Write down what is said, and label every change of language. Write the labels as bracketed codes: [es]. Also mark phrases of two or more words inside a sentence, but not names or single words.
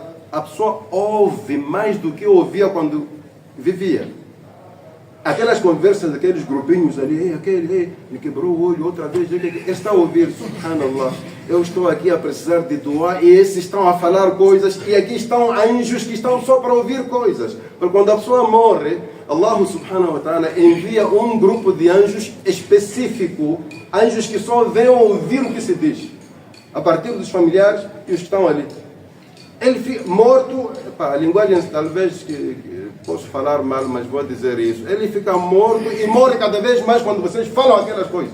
[pt] A pessoa ouve mais do que ouvia quando vivia. Aquelas conversas daqueles grupinhos ali, ele quebrou o olho outra vez, ele está a ouvir, subhanallah, eu estou aqui a precisar de doar e esses estão a falar coisas e aqui estão anjos que estão só para ouvir coisas. Porque quando a pessoa morre, Allah [ar] سبحانه وتعالى [pt] envia um grupo de anjos específico, anjos que só vêm ouvir o que se diz, a partir dos familiares e os que estão ali. Ele fica morto, a linguagem talvez que posso falar mal, mas vou dizer isso. Ele fica morto e morre cada vez mais quando vocês falam aquelas coisas.